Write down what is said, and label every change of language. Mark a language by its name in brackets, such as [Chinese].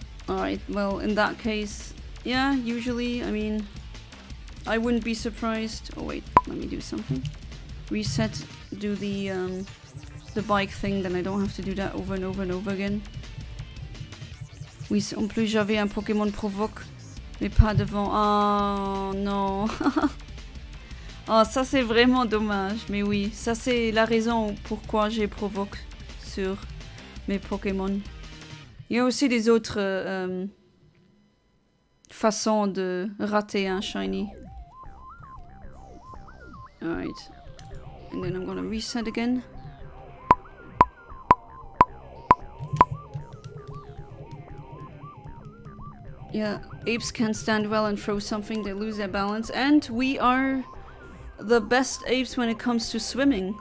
[English] Alright, well in that case, yeah, usually, I mean, I wouldn't be surprised. Oh wait, let me do something. Reset, do the bike thing, then I don't have to do that over and over and over again. [French] Oui, en plus j'avais un Pokémon provoque, mais pas devant. Oh non. Oh, ça c'est vraiment dommage, mais oui, ça c'est la raison pourquoi j'ai provoque sur mes Pokémon. Il y a aussi des autres façons de rater un shiny. [English] Alright, and then I'm gonna reset again. Yeah, apes can't stand well and throw something, they lose their balance, and we are the best apes when it comes to swimming.